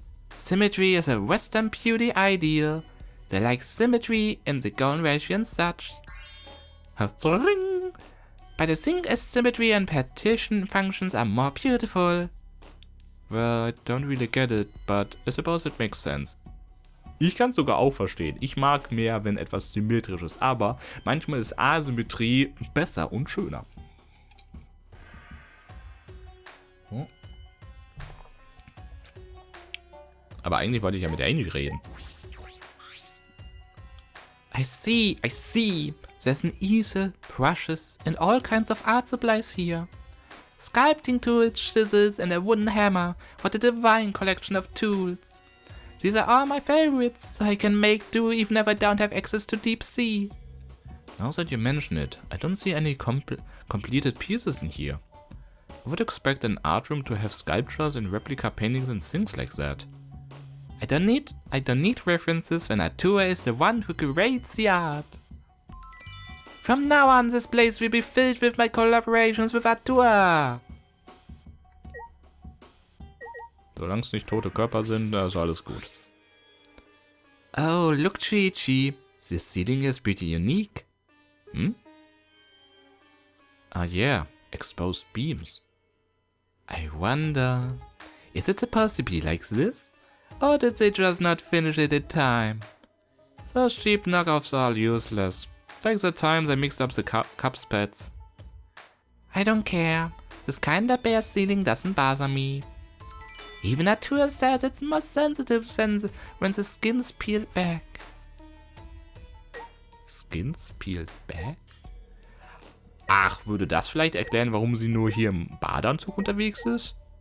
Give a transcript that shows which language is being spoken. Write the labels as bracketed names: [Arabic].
[English] Symmetry is a Western beauty ideal. They like symmetry in the golden ratio and such. But I think as symmetry and partition functions are more beautiful. Well, I don't really get it, but I suppose it makes sense. [German] Ich kann es sogar auch verstehen. Ich mag mehr, wenn etwas symmetrisch ist, aber manchmal ist Asymmetrie besser und schöner. Aber eigentlich wollte ich ja mit Angie reden. [English] I see. There's an easel, brushes, and all kinds of art supplies here. Sculpting tools, chisels, and a wooden hammer. What a divine collection of tools. These are all my favorites, so I can make do even if I don't have access to deep sea. Now that you mention it, I don't see any completed pieces in here. I would expect an art room to have sculptures and replica paintings and things like that. I don't need references when Artua is the one who creates the art. From now on, this place will be filled with my collaborations with Artua. [German] Solange es nicht tote Körper sind, da ist alles gut. [English] Oh, look, Chi-Chi. This ceiling is pretty unique. Ah yeah, exposed beams. I wonder, is it supposed to be like this? Or did they just not finish it in time? Those cheap knockoffs are useless. Like the time they mixed up the cups pads. I don't care. This kinda bare ceiling doesn't bother me. Even Artua says it's more sensitive when the skin's peeled back. Skins peeled back? [German] Ach, würde das vielleicht erklären, warum sie nur hier im Badeanzug unterwegs ist?